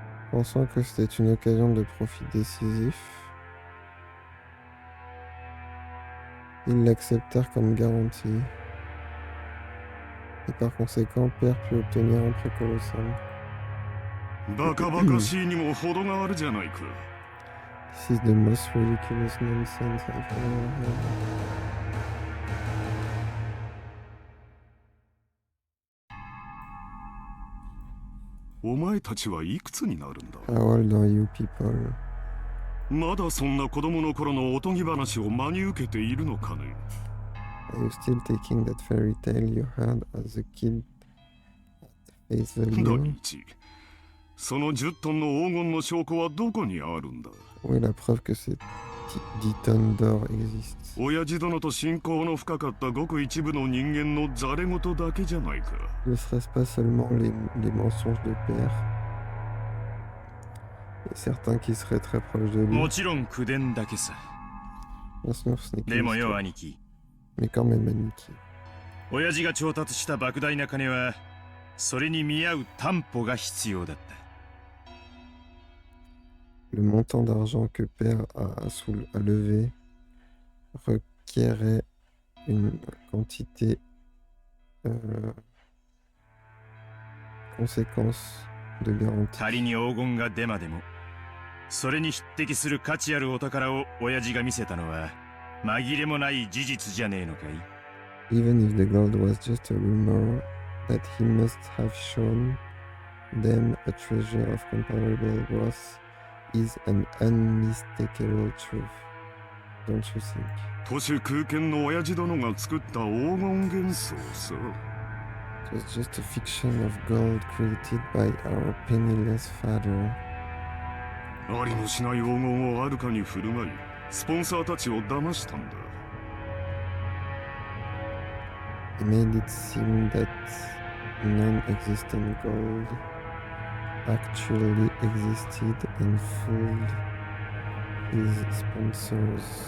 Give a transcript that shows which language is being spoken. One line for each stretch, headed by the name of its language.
French: Pensant que c'était une occasion de profit décisif, ils l'acceptèrent comme garantie. Et par conséquent, père put obtenir un prêt colossal.
Japanese: バカバカしいにも程があるじゃないか。
English: This is the most ridiculous nonsense I've ever heard.
Japanese: お前たちはいくつになるんだ。
English: How old are you people?
Japanese: まだそんな子供の頃のおとぎ話を真に受けているのかね。
English: Are you still taking that fairy tale you heard as a kid at face
Japanese: 第
English: value?
Japanese: 一、その10トンの黄金の証拠はどこにあるんだ。
French: Où est la preuve que ces 10 tonnes d'or existent?
Japanese: 親父殿と親交の深かったごく一部の人間のざれ言だけじゃないか。
French: Ne serait-ce pas seulement les mensonges de père? Et certains qui seraient très proches de lui.
Japanese: もちろん口伝だけさ。
French: Bien sûr, ce n'est
Japanese: でも
French: qu'une
Japanese: よ
French: histoire.
Japanese: 兄貴、
French: Mais quand même, Aniki.
Japanese: 親父が調達した莫大な金はそれに見合う担保が必要だった。
French: Le montant d'argent que Père a levé requérait une quantité conséquence de garantie.
Japanese: 仮に黄金がデマでも、それに匹敵する価値あるお宝を親父が見せたのは紛れもない事実じゃねえのかい。
English: Even if the gold was just a rumor, that he must have shown them a treasure of comparable worth is an unmistakable truth. Don't you think?
Japanese: 都市空間の親父殿が作った黄金幻想さ。
English: It was just a fiction of gold created by our penniless father.
Japanese: ありもしない黄金をあるかに振る舞い、スポンサーたちを騙したんだ。
English: He made it seem that non-existent gold actually existed and fooled his sponsors.